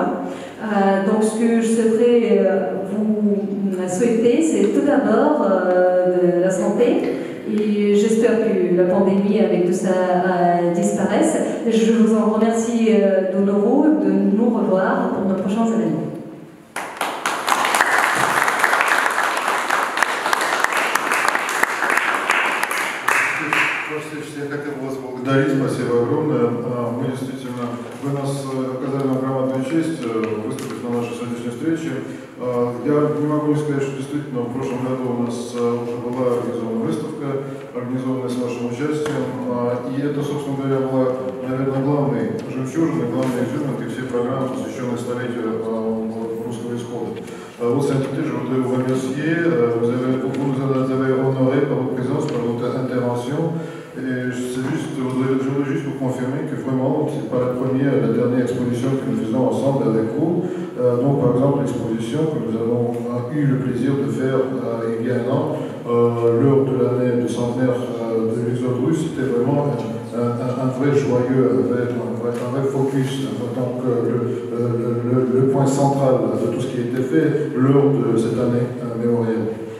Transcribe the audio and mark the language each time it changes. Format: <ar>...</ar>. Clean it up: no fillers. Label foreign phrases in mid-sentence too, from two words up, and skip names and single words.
<fr>Donc ce que je souhaiterais vous souhaiter, c'est tout d'abord de la santé. Et j'espère que la pandémie avec tout ça disparaisse. Je vous en remercie de nouveau de nous revoir pour nos prochains événements.</fr> <ru>Я хотел вас благодарить, спасибо огромное. Мы действительно, вы нас оказали нам громадную честь выступить на нашей сегодняшней встрече. Я не могу не сказать, что действительно в прошлом году у нас уже была организована выставка, организованная с вашим участием, и это, собственно говоря, была, наверное, главной жемчужиной, главной изюминкой всей программы, посвященной столетию русского исхода.</ru> <fr>Vous sainteté, je voudrais vous remercier, vous nous avez honoré par votre présence, par votre intervention. Et je voudrais juste vous confirmer que vraiment, ce n'est pas la première et la dernière exposition que nous faisons ensemble avec vous. Donc, par exemple, l'exposition que nous avons eu le plaisir de faire il y a un an, lors de l'année de centenaire de l'exode russe, c'était vraiment un vrai joyeux, un vrai focus, donc le point central de tout ce qui a été fait lors de cette année mémorielle.</fr>